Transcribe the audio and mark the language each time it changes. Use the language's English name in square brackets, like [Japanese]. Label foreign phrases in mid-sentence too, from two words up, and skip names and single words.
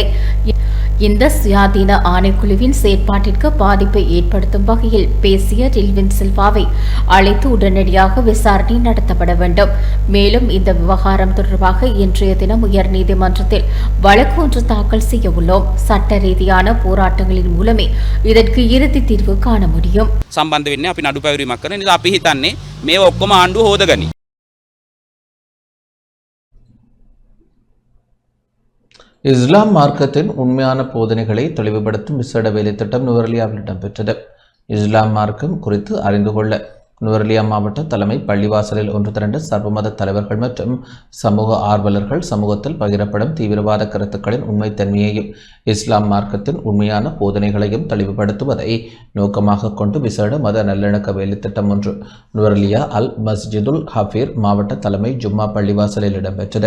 [Tamil] இந்த சுயாதீன ஆணைக்குழுவின் செயற்பாட்டிற்கு பாதிப்பை ஏற்படுத்தும் வகையில் பேசிய டெல்வின் சில்வாவை அழைத்து உடனடியாக விசாரணை நடத்தப்பட வேண்டும். மேலும் இந்த விவகாரம் தொடர்பாக இன்றைய தினம் உயர்நீதிமன்றத்தில் வழக்கு ஒன்று தாக்கல் செய்ய உள்ளோம். சட்ட ரீதியான போராட்டங்களின் மூலமே இதற்கு இறுதி தீர்வு காண முடியும். [Sinhala] සම්බන්ධ වෙන්නේ අපි නඩු පැවරීමක් කරන නිසා අපි හිතන්නේ මේව ඔක්කොම ආණ්ඩුව හොදගනි. [Tamil] இஸ்லாம் மார்க்கத்தின் உண்மையான போதனைகளை தெளிவுபடுத்தும் விசேட வேலை திட்டம் நுவரெலியாவில் இடம்பெற்றது. இஸ்லாம் மார்க்கம் குறித்து அறிந்து கொள்ள நுவரெலியா மாவட்ட தலைமை பள்ளிவாசலில் ஒன்று திரண்ட சர்வமத தலைவர்கள் மற்றும் சமூக ஆர்வலர்கள் சமூகத்தில் பகிரப்படும் தீவிரவாத கருத்துக்களின் உண்மைத்தன்மையையும் இஸ்லாம் மார்க்கத்தின் உண்மையான போதனைகளையும் தெளிவுபடுத்துவதை நோக்கமாக கொண்டு விசேட மத நல்லிணக்க வேலைத்திட்டம் ஒன்று நுவரெலியா அல் மஸ்ஜிதுல் ஹஃபீர் மாவட்ட தலைமை ஜும்மா பள்ளிவாசலில் இடம்பெற்றது.